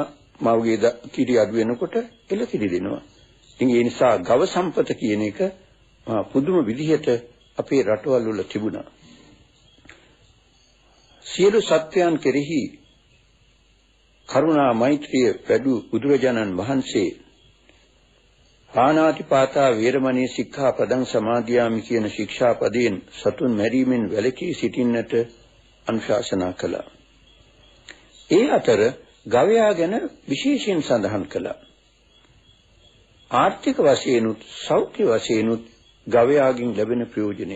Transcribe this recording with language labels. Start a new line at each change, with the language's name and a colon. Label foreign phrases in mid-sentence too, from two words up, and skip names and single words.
Sinhala: මව්ගේ කිරි අඩු වෙනකොට එළකිරි දෙනවා. ඉතින් ඒ නිසා ගව සම්පත කියන එක පුදුම විදිහට අපේ රටවල් වල තිබුණා. සියලු සත්‍යයන් කෙරෙහි කරුණා මෛත්‍රිය වැඩි බුදුරජාණන් වහන්සේ
Pali: පාණාතිපාතා වේරමණී සික්ඛාපදං සමාදියාමි
Sinhala: කියන ශික්ෂාපදයෙන් සතුන් මැරීමෙන් වැළකී සිටින්නට අනුශාසනා කළා. ඒ අතර ගවයා ගැන විශේෂයෙන් සඳහන් කළා. ආර්ථික වශයෙන්ුත් සෞඛ්‍ය වශයෙන්ුත් ගවයාගෙන් ලැබෙන ප්‍රයෝජනෙ.